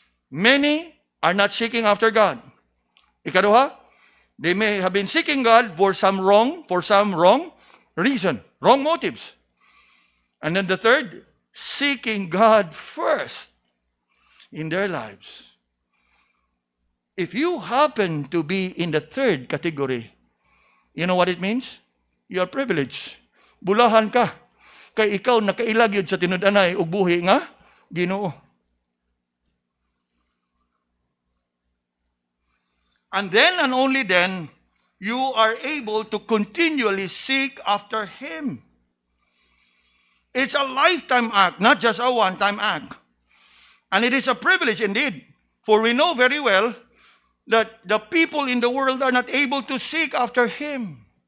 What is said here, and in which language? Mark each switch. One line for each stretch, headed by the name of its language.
English: Many are not seeking after God. Ikaduha, they may have been seeking God for some wrong reason, wrong motives. And then the third, seeking God first in their lives. If you happen to be in the third category, you know what it means? You are privileged.
Cebuano: Bulahan ka. Kay ikaw nakailag yun sa tinud-anay ug buhi nga Ginoo.
English: And then and only then, you are able to continually seek after Him. It's a lifetime act, not just a one-time act. And it is a privilege indeed, for we know very well that the people in the world are not able to seek after Him.